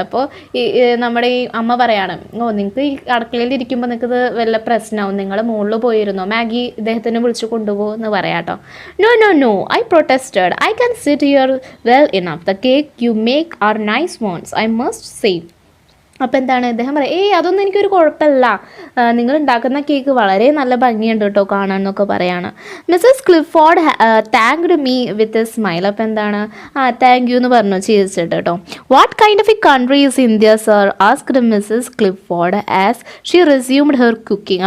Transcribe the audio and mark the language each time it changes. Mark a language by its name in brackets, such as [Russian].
[Malayalam] അപ്പോൾ നമ്മുടെ ഈ അമ്മ പറയാണ്, നിങ്ങൾക്ക് ഈ അടുക്കളയിൽ ഇരിക്കുമ്പോൾ നിങ്ങൾക്കിത് വല്ല പ്രശ്നമാവും, നിങ്ങൾ മുകളിൽ പോയിരുന്നോ, മാഗി ഇദ്ദേഹത്തിനെ വിളിച്ച് കൊണ്ടുപോകും എന്ന് പറയാട്ടോ. [English] No, I protested. "I can sit here well enough. The cake you make are nice ones, I must say." [Malayalam] അപ്പോൾ എന്താണ് ഇദ്ദേഹം പറയുക, അതൊന്നും എനിക്കൊരു കുഴപ്പമില്ല, നിങ്ങൾ ഉണ്ടാക്കുന്ന കേക്ക് വളരെ നല്ല ഭംഗിയുണ്ട് കേട്ടോ കാണാൻ എന്നൊക്കെ പറയാണ്. [English] Mrs Clifford thanked me with a smile. [Malayalam] അപ്പോൾ എന്താണ്, താങ്ക് യു എന്ന് പറഞ്ഞു ചിരിച്ചിട്ട് കേട്ടോ. [English] "What kind of a country is India sir?" Asked Mrs Clifford as she resumed her cooking.